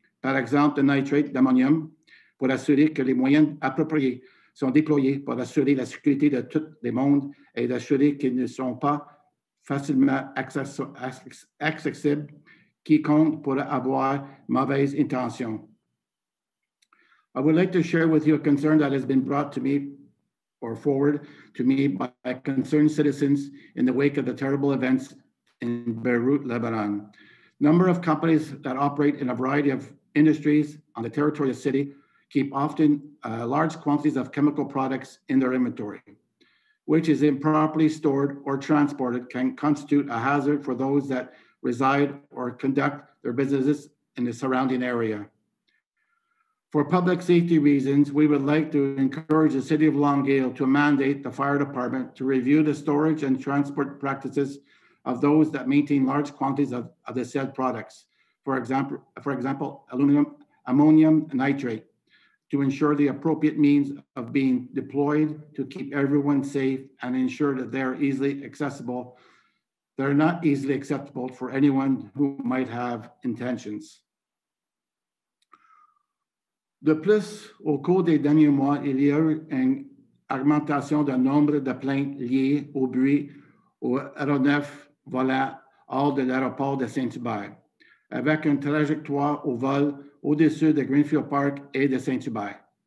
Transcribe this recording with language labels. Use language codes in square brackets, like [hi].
[fr] Par exemple, le nitrate d'ammonium, pour assurer que les moyens appropriés sont déployés pour assurer la sécurité de tout le monde et d'assurer qu'ils ne sont pas facilement accessibles, quiconque pourrait avoir mauvaise intention. [en] I would like to share with you a concern that has been brought to me or forward to me by concerned citizens in the wake of the terrible events in Beirut, Lebanon. Number of companies that operate in a variety of industries on the territory of the city keep often large quantities of chemical products in their inventory, which is improperly stored or transported can constitute a hazard for those that reside or conduct their businesses in the surrounding area. For public safety reasons, we would like to encourage the City of Longueuil to mandate the fire department to review the storage and transport practices of those that maintain large quantities of the said products. For example, ammonium nitrate, to ensure the appropriate means of being deployed to keep everyone safe and ensure that they're easily accessible. They're not easily acceptable for anyone who might have intentions. [fr] De plus, au cours des derniers mois, il y a eu une augmentation du nombre de plaintes liées au bruit aux aéronefs volant hors de l'aéroport de Saint-Hubert. avec une trajectoire au vol au-dessus de Greenfield Park et de Saint-Hubert.